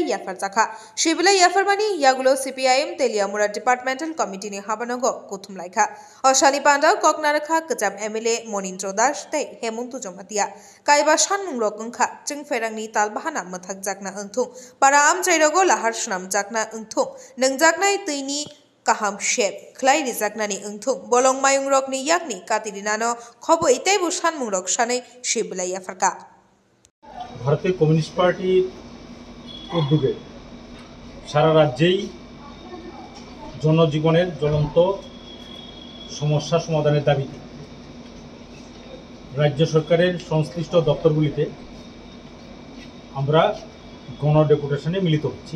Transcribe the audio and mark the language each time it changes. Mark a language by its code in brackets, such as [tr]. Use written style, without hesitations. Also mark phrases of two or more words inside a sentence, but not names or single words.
[trp] Yafar Zaka Shibla Yafarmani Yagulo CPIM Teliamura Departmental Committee ni Habanogo Kutum Laika Oshali Panda Koknarakha Kajam MLA Monintro Dash Te Hemuntu Jomatia Kaiba Shanmung Rokungkha Chung Ferang ni Talbahana Mathak Jakna Untung Para Am Jairogo Lahar Shnam Jakna Untung Nung Jaknai Tini Kaham Shep, Clay Rizagnani Untung, Bolong Mayung Rock ni Yakni, Katirinano, Kobo Itebu Shanmung Rock Shane, Shibla Yafarka. [bn] ভারতের কমিউনিস্ট পার্টির উদ্যোগে সারা রাজ্যেই জনজীবনের জ্বলন্ত সমস্যা সমাধানের দাবিতে রাজ্য সরকারের সংশ্লিষ্ট দপ্তরগুলিতে আমরা গণ ডেপুটেশনে মিলিত হচ্ছি।